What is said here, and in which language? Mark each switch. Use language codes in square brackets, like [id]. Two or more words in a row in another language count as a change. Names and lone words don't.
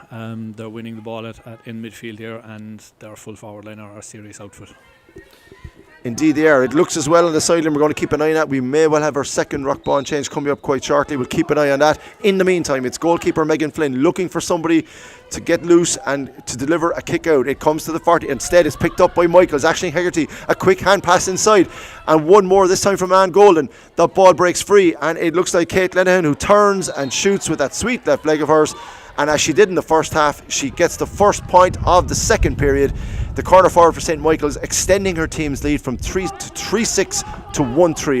[en] They're winning the ball in midfield here, and their full forward line are a serious outfit. Indeed they are. It looks as well on the sideline. We're going to keep an eye on that. We may well have our second Rockban change coming up quite shortly. We'll keep an eye on that. In the meantime, it's goalkeeper Megan Flynn looking for somebody to get loose and to deliver a kick out. It comes to the 40. Instead, it's picked up by Michaels. Ashling Hegarty, a quick hand pass inside. And one more, this time from Anne Golden. That ball breaks free, and it looks like Kate Lenihan, who turns and shoots with that sweet left leg of hers. And as she did in the first half, she gets the first point of the second period. The corner forward for St. Michael's extending her team's lead from 3-6 to 1-3.